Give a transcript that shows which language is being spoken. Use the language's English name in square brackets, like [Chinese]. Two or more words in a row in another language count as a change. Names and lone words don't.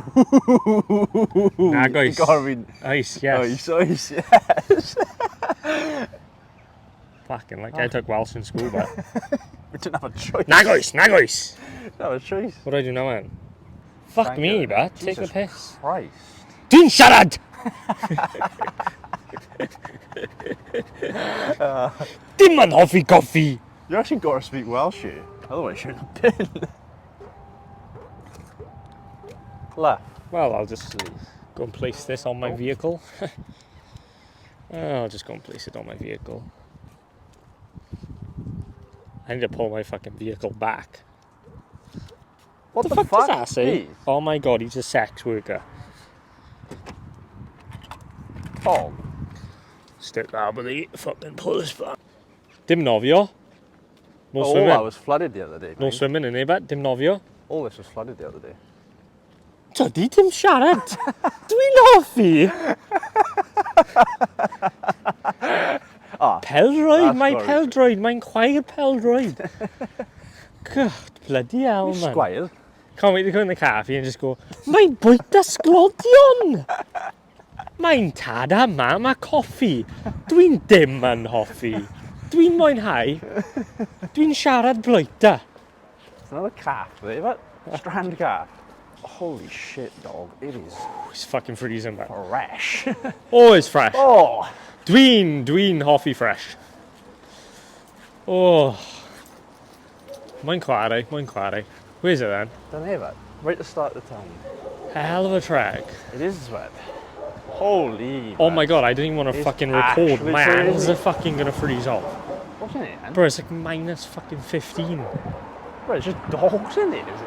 [English] Nagois. You gotta be Ice, yes. ice, yes. Fucking like I took Welsh in school, but We didn't have a choice. Nagois, Nagois. Didn't have a choice. What do I do now, man? Fuck Thank me, you. but take the Jesus piss. Christ. [Welsh] Dwi'n siarad! Dim yn hoffi coffee. [English] You actually got to speak Welsh here. Otherwise, you shouldn't have been. Left. Well, I'll just go and place this on my vehicle. I'll just go and place it on my vehicle. I need to pull my fucking vehicle back. What the fuck does that say? Please. Oh my god, he's a sex worker. Tom. Stick that with the fucking pull this back. [Welsh] Dim nofio. [English] No Oh, swimming. that was flooded the other day. No mate. swimming in there, [Welsh] dim nofio. [English] All this was flooded the other day. [Welsh] Tydi dim siarad. Dwi'n hoffi. Peldroid, [English] that's my sorry. [Welsh] peldroid, mae'n chwaer peldroid. [English] God, bloody hell, man. Squire. Can't wait to go in the cafe and just go, [Welsh] mae'n bwyta sglodion. Mae'n tad a mam a coffi. Dwi'n dim yn hoffi. Dwi'n mwynhau. Dwi'n siarad bloita. [English] It's another calf there, but strand calf. Holy shit, dog. It is It's fucking freezing, man. fresh. Oh, it's fresh. Oh. [Welsh] Dwi'n hoffi fresh. Oh. Mae'n chwarae. [English] Where's it then? Don't hear that. Right at the start of the town. Hell of a trek. It is wet. Holy. Oh man. my god, I didn't even want to It's fucking record. actually My hands crazy. are fucking gonna freeze off. What's in it, man? Bro, it's like minus fucking 15. Bro, it's just dogs in it, is it?